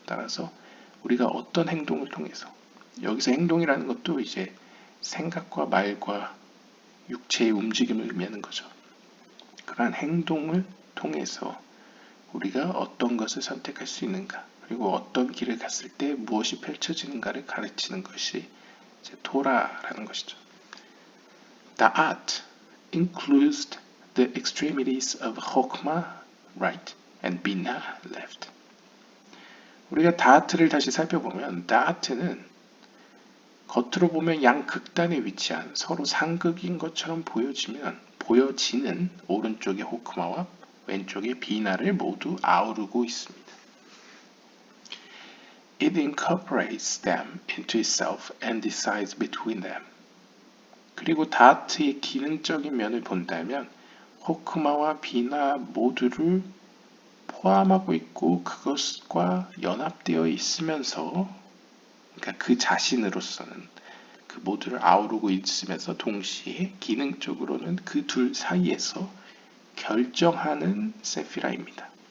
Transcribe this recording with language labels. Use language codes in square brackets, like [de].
[ko] 따라서 우리가 어떤 행동을 통해서, 여기서 행동이라는 것도 이제 생각과 말과 육체의 움직임을 의미하는 거죠. 그러한 행동을 통해서 우리가 어떤 것을 선택할 수 있는가, 그리고 어떤 길을 갔을 때 무엇이 펼쳐지는가를 가르치는 것이 이제 토라라는 것이죠. [en] Da'at includes the extremities of Chokmah right and Binah left. [ko] 우리가 다아트를 다시 살펴보면 다아트는 겉으로 보면 양 극단에 위치한 서로 상극인 것처럼 보여지는 오른쪽의 호크마와 왼쪽의 비나를 모두 아우르고 있습니다. [en] It incorporates them into itself and decides between them. [ko] 그리고 다아트의 기능적인 면을 본다면 호크마와 비나 모두를 포함하고 있고 그것과 연합되어 있으면서, 그러니까 그 자신으로서는 그 모두를 아우르고 있으면서 동시에 기능적으로는 그 둘 사이에서 결정하는 세피라입니다.